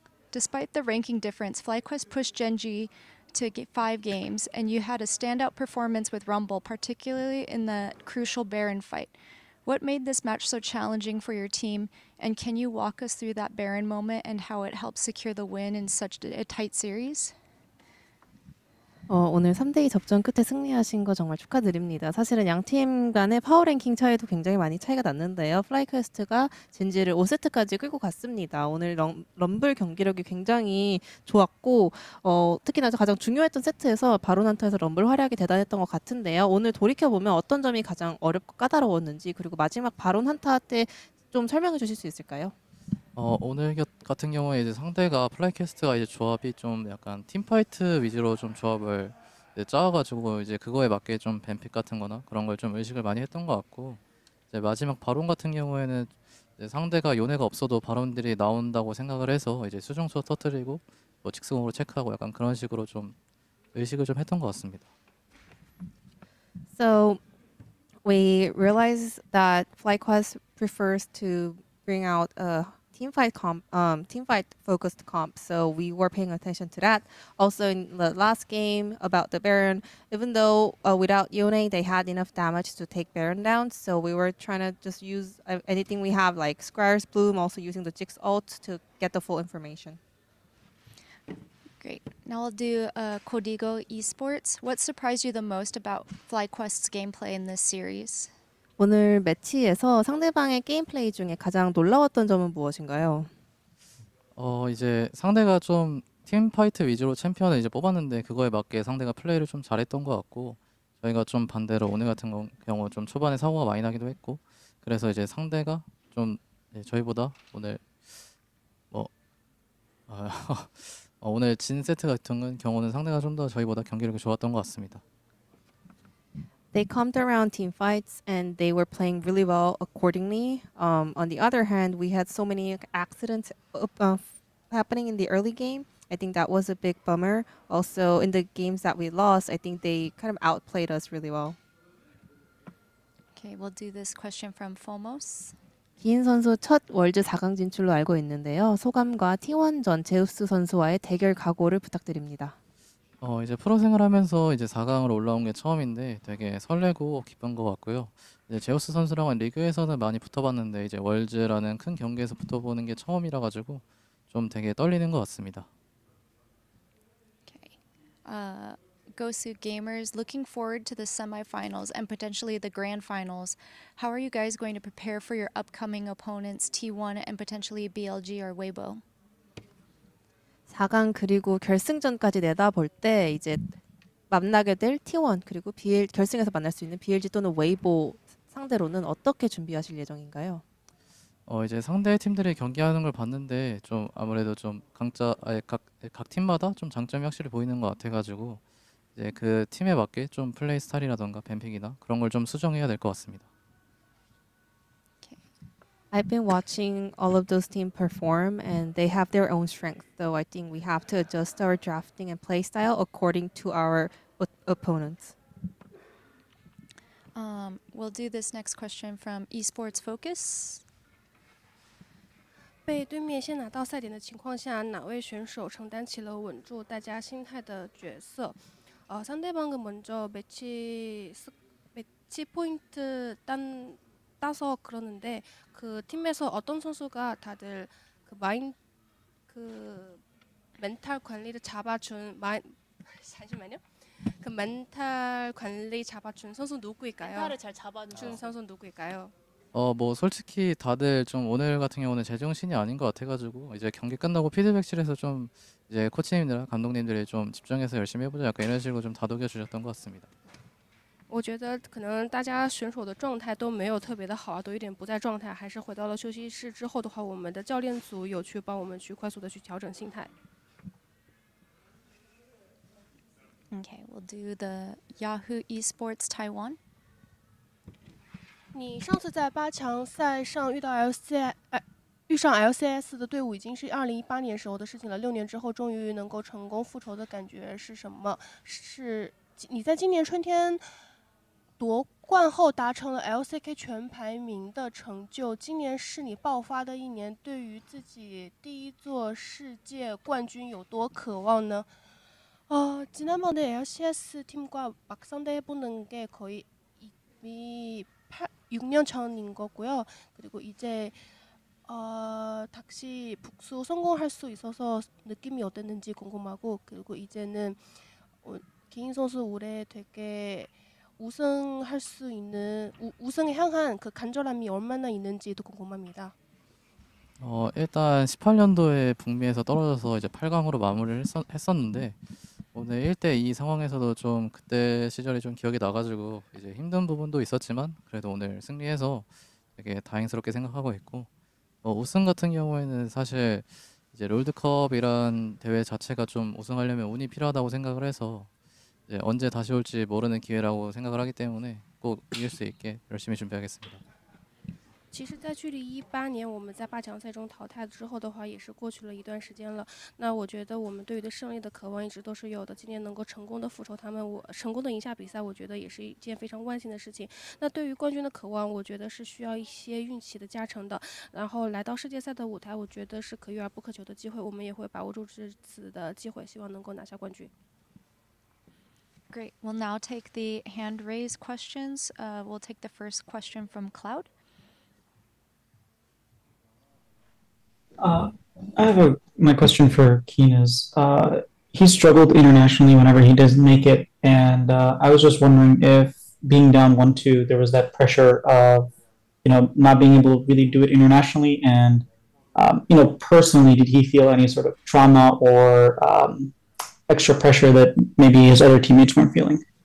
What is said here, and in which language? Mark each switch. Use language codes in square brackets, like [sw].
[en] Despite the ranking difference, FlyQuest pushed Gen.G to get 5 games, and you had a standout performance with Rumble, particularly in the crucial Baron fight. What made this match so challenging for your team, and can you walk us through that Baron moment and how it helped secure the win in such a tight series? [ko] 오늘 3대2 접전 끝에 승리하신 거 정말 축하드립니다. 사실은 양 팀 간의 파워 랭킹 차이도 굉장히 많이 차이가 났는데요. 플라이퀘스트가 젠지를 5세트까지 끌고 갔습니다. 오늘 럼블 경기력이 굉장히 좋았고 특히나 가장 중요했던 세트에서 바론한타에서 럼블 활약이 대단했던 것 같은데요. 오늘 돌이켜보면 어떤 점이 가장 어렵고 까다로웠는지, 그리고 마지막 바론한타 때 좀 설명해 주실 수 있을까요? 오늘 같은 경우에 이제 상대가 플라이캐스트가 이제 조합이 좀 약간 팀파이트 위주로 좀 조합을 이제 짜가지고 이제 그거에 맞게 좀 뱀픽 같은 거나 그런 걸 좀 의식을 많이 했던 것 같고, 이제 마지막 바론 같은 경우에는 이제 상대가 요네가 없어도 바론들이 나온다고 생각을 해서 이제 수중수 터뜨리고 뭐 직승으로 체크하고 약간 그런 식으로 좀 의식을 좀 했던 것 같습니다. [en] So we realized that FlyQuest prefers to bring out a team fight focused comp. So we were paying attention to that. Also in the last game about the Baron, even though without Yone they had enough damage to take Baron down. So we were trying to just use anything we have like Scryer's Bloom, also using the Jix ult to get the full information. Great. Now we'll do Codigo Esports. What surprised you the most about FlyQuest's gameplay in this series? [ko] 오늘 매치에서 상대방의 게임 플레이 중에 가장 놀라웠던 점은 무엇인가요? 이제 상대가 좀 팀파이트 위주로 챔피언을 이제 뽑았는데 그거에 맞게 상대가 플레이를 좀 잘했던 것 같고 저희가 좀 반대로 오늘 같은 경우 좀 초반에 사고가 많이 나기도 했고 그래서 이제 상대가 좀 저희보다 오늘 오늘 진 세트 같은 경우는 상대가 좀 더 저희보다 경기력이 좋았던 것 같습니다. [en] They calmed around team fights and they were playing really well accordingly. On the other hand, we had so many accidents happening in the early game. I think that was a big bummer. Also, in the games that we lost, I think they kind of outplayed us really well. Okay, we'll do this question from Fomos. [ko] 기인 선수 첫 월드 4강 진출로 알고 있는데요. 소감과 T1전 제우스 선수와의 대결 각오를 부탁드립니다. 이제 프로 생활하면서 이제 4강으로 올라온 게 처음인데 되게 설레고 기쁜 것 같고요. 이제 제우스 선수랑은 리그에서는 많이 붙어봤는데 이제 월즈라는 큰 경기에서 붙어보는 게 처음이라 가지고 좀 되게 떨리는 것 같습니다. [en] Okay. Gosu Gamers, looking forward to the semifinals and potentially the grand finals. How are you guys going to prepare for your upcoming opponents, T1 and potentially BLG or Weibo? [ko] 4강 그리고 결승전까지 내다볼 때 이제 만나게 될 T1 그리고 결승에서 만날 수 있는 BLG 또는 웨이보 상대로는 어떻게 준비하실 예정인가요? 이제 상대 팀들이 경기하는 걸 봤는데 좀 아무래도 좀 각 팀마다 좀 장점이 확실히 보이는 것 같아가지고 이제 그 팀에 맞게 좀 플레이 스타일이라던가 뱀픽이나 그런 걸 좀 수정해야 될 것 같습니다. [en] I've been watching all of those teams perform and they have their own strength. So I think we have to adjust our drafting and play style according to our opponents. We'll do this next question from Esports Focus. [zh] 被对面先拿到赛点的情况下，哪位选手承担起了稳住大家心态的角色？ [ko] 상대방은 먼저 매치 포인트 따서 그러는데 그 팀에서 어떤 선수가 다들 그 멘탈 관리를 잡아준 잠시만요. 그 멘탈 관리 잡아준 선수 누구일까요? 멘탈을 잘 잡아준 선수 누구일까요? 뭐 솔직히 다들 좀 오늘 같은 경우는 제정신이 아닌 것 같아가지고 이제 경기 끝나고 피드백실에서 좀 이제 코치님들, 감독님들이 좀 집중해서 열심히 해보자 약간 이런 식으로 좀 다독여 주셨던 것 같습니다. [zh] 我觉得可能大家选手的状态都没有特别的好，都有点不在状态，还是回到了休息室之后的话，我们的教练组有去帮我们去快速的去调整心态。 [en] Okay, we'll do the Yahoo Esports Taiwan. [zh] 你上次在8强赛上遇上 LCS 的队伍已经是2018年时候的事情了，6年之后终于能够成功复仇的感觉是什么？是你在今年春天夺冠后达成了 LCK 全排名的成就，今年是你爆发的一年，对于自己第一座世界冠军有多渴望呢？ [ko] 지난번에 LCS 팀과 막상대해보는 게 거의 이미 6년 전인 거고요. 그리고 이제 다시 복수 성공할 수 있어서 느낌이 어땠는지 궁금하고, 그리고 이제는 기인 선수 올해 되게 우승할 수 있는 우승에 향한 그 간절함이 얼마나 있는지도 궁금합니다. 일단 18년도에 북미에서 떨어져서 이제 8강으로 마무리를 했었는데 오늘 1대2 상황에서도 좀 그때 시절이 좀 기억이 나가지고 이제 힘든 부분도 있었지만 그래도 오늘 승리해서 되게 다행스럽게 생각하고 있고 우승 같은 경우에는 사실 이제 롤드컵이란 대회 자체가 좀 우승하려면 운이 필요하다고 생각을 해서 이제 언제 다시 올지 모르는 기회라고 생각을 하기 때문에 꼭 이길 수 있게 열심히 준비하겠습니다. [zh] 其实，在距离18年我们在8强赛中淘汰之后的话，也是过去了一段时间了。那我觉得我们对于的胜利的渴望一直都是有的。今年能够成功的复仇他们，我成功的赢下比赛，我觉得也是一件非常万幸的事情。那对于冠军的渴望，我觉得是需要一些运气的加成的。然后来到世界赛的舞台，我觉得是可遇而不可求的机会，我们也会把握住这次的机会，希望能够拿下冠军。 [en] Great. We'll now take the hand raise questions. We'll take the first question from Cloud. I have my question for Kiin is he struggled internationally whenever he doesn't make it, and I was just wondering if being down 1-2, there was that pressure of not being able to really do it internationally, and personally, did he feel any sort of trauma or extra pressure that maybe his other teammates weren't feeling?